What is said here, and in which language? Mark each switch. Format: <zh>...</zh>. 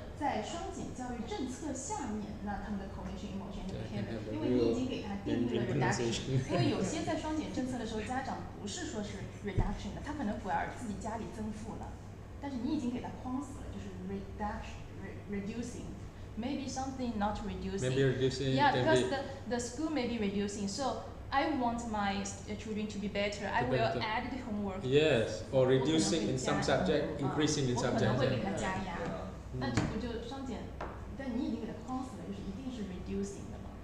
<zh>在双减教育政策下面，那他们的</zh> <en>cognition, emotion, behavior，</en> <zh>因为你已经给他定义了 reduction， 因为有些在双减政策的时候，家长不是说是 reduction 的，他可能反而自己家里增负了，但是你已经给他框死了，就是 reducing。</zh> <en>Maybe something not reducing. Maybe reducing. Yeah, because the school may be reducing. So I want my children to be better. I will add the homework. Yes, or reducing in some subject, increasing in</en> <zh>我可能会给他加压，那这不就双减？但你已经给他框死了，就是一定是 reducing 的嘛。</zh>